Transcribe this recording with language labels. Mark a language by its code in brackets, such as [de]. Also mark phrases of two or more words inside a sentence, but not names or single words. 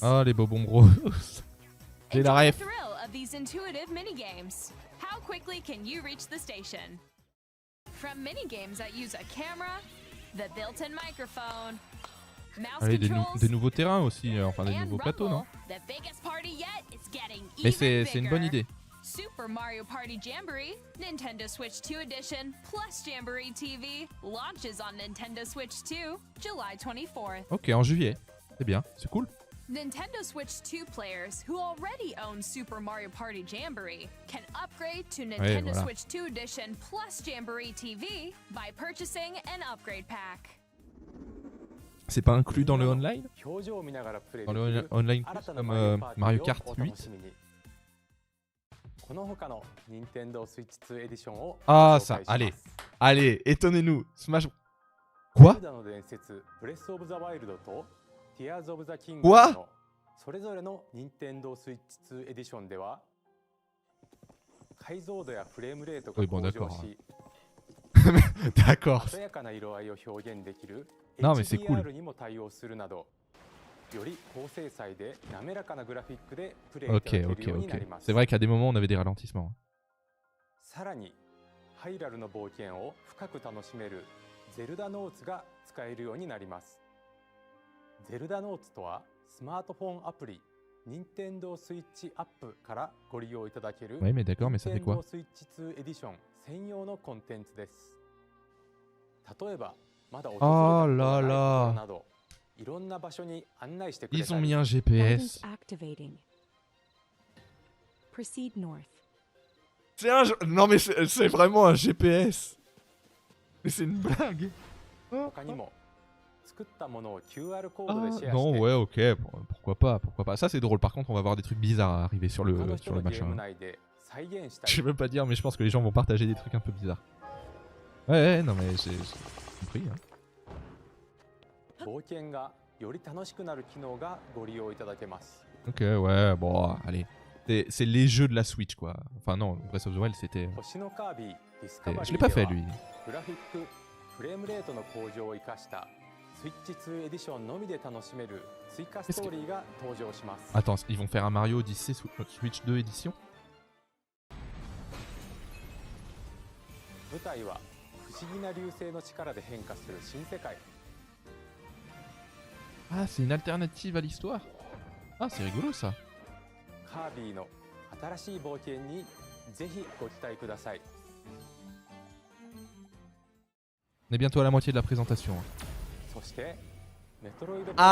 [fr] Oh les bobons roses. J'ai la [en] Enjoy the ref. thrill of these intuitive minigames. How quickly can you reach the station? From minigames that use a camera, the built-in microphone, mouse [fr] Allez, [en] controls, [fr] des nouveaux terrains aussi, enfin des [en] and [fr] nouveaux plateaux, non? [en] Rumble, the biggest party yet is getting [fr] Mais [en] even [fr] c'est une bonne [en] bigger. [fr] idée. [en] Super Mario Party Jamboree, Nintendo Switch 2 Edition, plus Jamboree TV, launches on Nintendo Switch 2, July 24th. [fr] Ok, en juillet. C'est bien, c'est cool. [en] Nintendo Switch 2 players who already own Super Mario Party Jamboree can upgrade to Nintendo [fr] voilà. [en] Switch 2 Edition plus Jamboree TV by purchasing an upgrade pack. [fr] C'est pas inclus dans le online? [ja] 表情を見ながらプレイ [fr] Dans [ja] でき [fr] le [ja] る [fr] online [ja] 新 [fr] plus [ja] たな [fr] comme Mario [ja] を [fr] Kart [ja] お楽 [fr] 8? [ja] しみに。この他の Nintendo Switch 2 エディションを [fr] Ah [ja] ご紹 [fr] ça, [ja] 介します。 [fr] allez, étonnez-nous. Smash... Quoi? [ja] ゼルダの伝説ブレスオブザワイルドと Tears of the Kingdom うわのそれぞれの Nintendo Switch 2エディションでは解像度やフレームレートが [fr] Oui, bon, [ja] 向上 [fr] d'accord. [ja] し [fr] D'accord. [ja] 鮮やかな色合いを表現できる [fr] Non, mais c'est cool. [ja] HDR にも対応するなどより高精細で滑らかなグラフィックでプレイいただ [fr] Ok, [ja] ける [fr] ok, [ja] ようにな [fr] ok. [ja] ります。 [fr] C'est vrai qu'à des moments on avait des ralentissements. [ja] さらにハイラルの冒険を深く楽しめるゼルダノーツが使えるようになります。ゼルダノーツとはスマートフォンアプリ Nintendo Switch App からご利用いただける [fr] Oui, mais d'accord, mais ça fait quoi? [ja] Nintendo Switch 2 エディション専用のコンテンツです。例えばまだ訪れたことがないところなどいろんな場所に案内してくれ [fr] Ils [ja] た [fr] ont [ja] り [fr] mis un GPS. [en] Activating. Proceed north. [fr] C'est un... Non mais c'est vraiment un GPS. Mais c'est une blague. [ja] 他にも作ったものを QR コードで [fr] Ah, [ja] シェアして [fr] non, ouais, ok, pourquoi pas, pourquoi pas. Ça c'est drôle, par contre on va voir des trucs bizarres arriver sur [ja] 他 [fr] le [ja] の人のゲー [fr] machin. [ja] ム内で再現した [fr] Je [ja] り [fr] sais même pas dire, mais je pense que les gens vont partager des trucs un peu bizarres. Ouais, non mais j'ai compris. Hein. [ja] 冒険がより楽しくなる機能がご利用いただけます。 [fr] Ok, ouais, bon, allez. C'est les jeux de la Switch quoi. Enfin non, Breath of the Wild c'était... [ja] 星のカービィディスカバリー [fr] Je l'ai pas [ja] で [fr] fait [ja] は [fr] lui. [ja] グラフィック、フレームレートの向上を生かしたスイッチ2エディションのみで楽しめる追加ストーリーが登場します。 [fr] Attends, ils vont faire un Mario Odyssey Switch 2 édition? 舞台は不思議な流星の力で変化する新世界。 Ah, c'est une alternative à l'histoire. Ah, c'est rigolo ça. [ja] カービィの新しい冒険にぜひご期待ください。 [fr] On est bientôt à la moitié de la présentation. Hein. [ja] そしてメトロイドプライムと